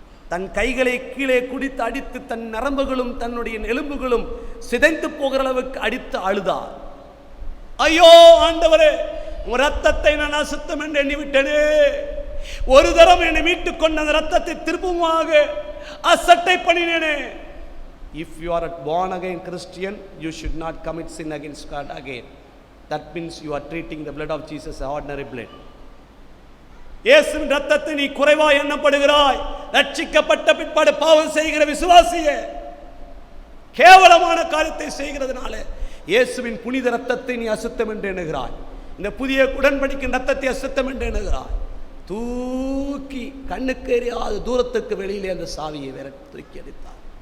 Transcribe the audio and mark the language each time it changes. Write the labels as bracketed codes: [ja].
[ta] தன் கைகளை கீழே குடித்து அடித்து தன் நரம்புகளும் தன்னுடைய எலும்புகளும் சிதைந்து போகிற அளவுக்கு அடித்து அழுதார். ஐயோ ஆண்டவரே, உன் ரத்தத்தை நான் அசுத்தம் என்று எண்ணிவிட்டேனே. ஒரு தரம் என்னை மீட்டுக் கொண்ட அந்த ரத்தத்தை திரும்பமாக அசட்டை பண்ணினேனே. [en] If you are a born again Christian, you should not commit sin against God again. That means you are treating the blood of Jesus as ordinary blood. [ta] இயேசுவின் ரத்தத்தை நீ குறைவாய் எண்ணப்படுகிறாய். ரட்சிக்கப்பட்ட பிற்பாடு பாவம் செய்கிற விசுவாசியே, கேவலமான காரியத்தை செய்கிறதுனால இயேசுவின் புனித ரத்தத்தை நீ அசுத்தம் என்று எண்ணுகிறாய். இந்த புதிய உடன்படிக்கையின் ரத்தத்தை அசுத்தம் என்று எண்ணுகிறாய். தூக்கி கண்ணுக்கு எரியாத தூரத்துக்கு வெளியிலே அந்த சாவியை வேற தூக்கி அடித்தார்.